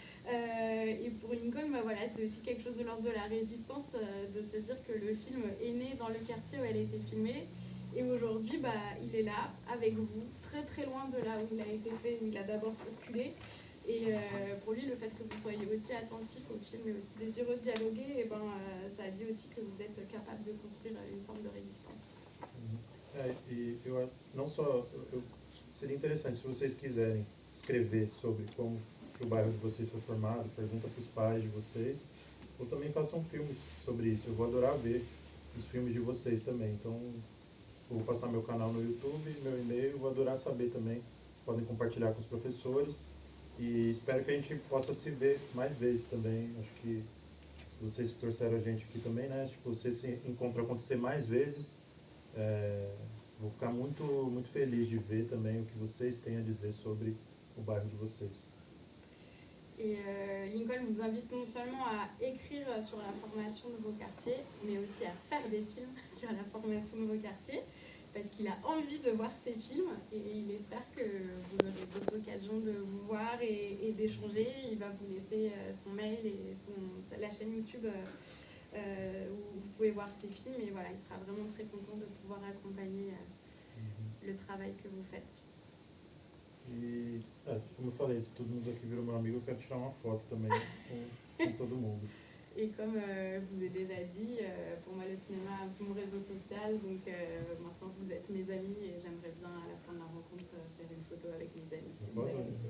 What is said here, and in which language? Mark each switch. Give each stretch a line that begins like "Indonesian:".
French: Et pour Lincoln, bah voilà, c'est aussi quelque chose de l'ordre de la résistance, de se dire que le film est né dans le quartier où elle a été filmée. Et aujourd'hui, bah, il est là, avec vous, très très loin de là où il a été fait, où il a d'abord circulé. Et pour lui, le fait que vous soyez aussi attentif au film et aussi désireux de dialoguer, et ben, ça dit aussi que vous êtes capable de construire une forme de résistance.
Portuguese: E eu não só seria interessante se vocês quiserem escrever sobre como que o bairro de vocês foi formado, pergunta para os pais de vocês, ou também façam filmes sobre isso. Eu vou adorar ver os filmes de vocês também. Então, eu vou passar meu canal no YouTube, meu e-mail, vou adorar saber também. Vocês podem compartilhar com os professores e espero que a gente possa se ver mais vezes também. Acho que vocês que trouxeram a gente aqui também, né? Tipo, vocês se encontram acontecer mais vezes. Vou ficar muito, muito feliz de ver também o que vocês têm a dizer sobre o bairro de vocês.
French: Et Lincoln vous invite non seulement à écrire sur la formation de vos quartiers, mais aussi à faire des films sur la formation de vos quartiers, parce qu'il a envie de voir ces films et il espère que vous aurez d'autres occasions de vous voir et d'échanger. Il va vous laisser son mail et la chaîne YouTube où vous pouvez voir ces films. Et voilà, il sera vraiment très content de pouvoir accompagner le travail que vous faites.
Portuguese: E, como eu falei, todo mundo aqui virou meu amigo, eu quero tirar uma foto também com todo mundo.
French: Et comme je vous ai déjà dit, pour moi le cinéma est un peu mon réseau social, donc maintenant vous êtes mes amis et j'aimerais bien à la fin de la rencontre faire une photo avec mes amis. Si vous acceptez.